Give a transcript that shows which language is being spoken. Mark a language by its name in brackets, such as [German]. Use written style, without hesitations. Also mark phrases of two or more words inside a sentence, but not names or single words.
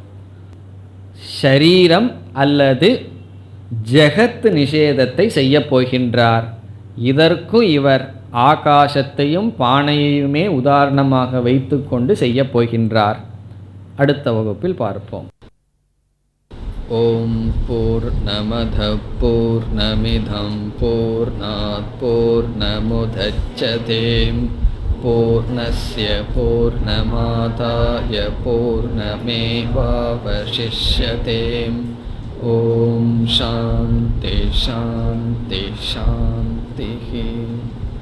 [Tamil] ஷரீரம் அல்லது ஜெகத் நிஷேதத்தை செய்ய போகின்றார். இதற்கும் இவர் ஆகாசத்தையும் பானையுமே உதாரணமாக வைத்துக்கொண்டு செய்ய போகின்றார். அடுத்த வகுப்பில் பார்ப்போம். [Sanskrit] ओं पूर्णमदः पूर्णमिदं पूर्णात् पूर्णमुदच्यते पूर्णस्य पूर्णमादाय पूर्णमेवावशिष्यते. ओं शान्ति शान्ति शान्तिः.